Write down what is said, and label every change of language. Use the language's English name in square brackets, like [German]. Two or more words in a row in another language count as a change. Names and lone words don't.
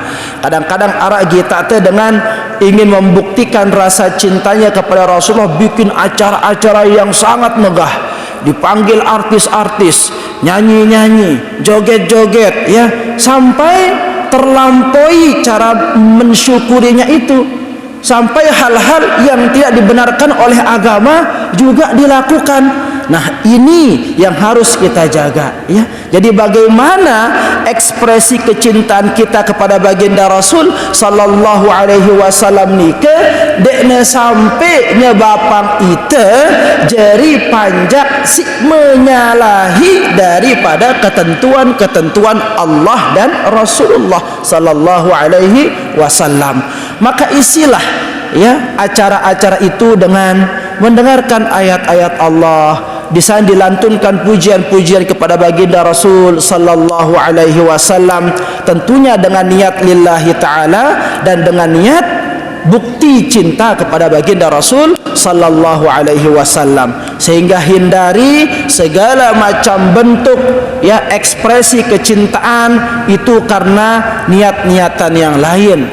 [Indonesian] Kadang-kadang arak kita dengan ingin membuktikan rasa cintanya kepada Rasulullah, bikin acara-acara yang sangat megah, dipanggil artis-artis, nyanyi-nyanyi, joget-joget, ya, sampai terlampaui cara mensyukurinya itu, sampai hal-hal yang tidak dibenarkan oleh agama juga dilakukan. Nah, ini yang harus kita jaga, ya. Jadi bagaimana ekspresi kecintaan kita kepada baginda Rasul [Arabic] صلى الله عليه وسلم [Indonesian] ni ke dekna sampainya bapang ita jeri panjak si menyalahi daripada ketentuan-ketentuan Allah dan Rasulullah [Arabic] صلى الله عليه وسلم. [Indonesian] Maka isilah ya acara-acara itu dengan mendengarkan ayat-ayat Allah, di sana dilantunkan pujian-pujian kepada baginda Rasul [Arabic] صلى الله عليه وسلم, [Indonesian] tentunya dengan niat [Arabic] لله تعالى [Indonesian] dan dengan niat bukti cinta kepada baginda Rasul [Arabic] صلى الله عليه وسلم, [Indonesian] sehingga hindari segala macam bentuk ya ekspresi kecintaan itu karena niat-niatan yang lain.